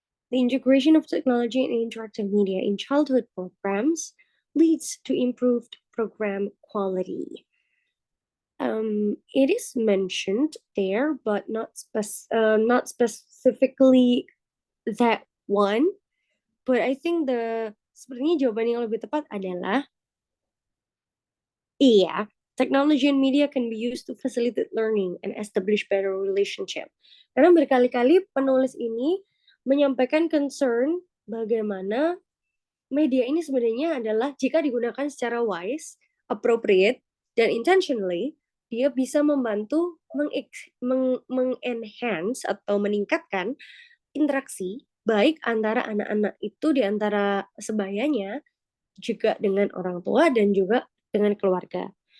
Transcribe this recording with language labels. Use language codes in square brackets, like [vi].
[en] The integration of technology and interactive media in childhood programs leads to improved program quality. It is mentioned there, but not specifically that one. But I think [id] sepertinya jawaban yang lebih tepat adalah iya. [en] Technology and media can be used to facilitate learning and establish better relationship. [id] Karena berkali-kali penulis ini menyampaikan concern bagaimana media ini sebenarnya adalah jika digunakan secara [en] wise, appropriate, [id] dan [en] intentionally, [id] dia bisa membantu mengenhance atau meningkatkan interaksi baik antara anak-anak itu di antara sebayanya, juga dengan orang tua dan juga dengan keluarga.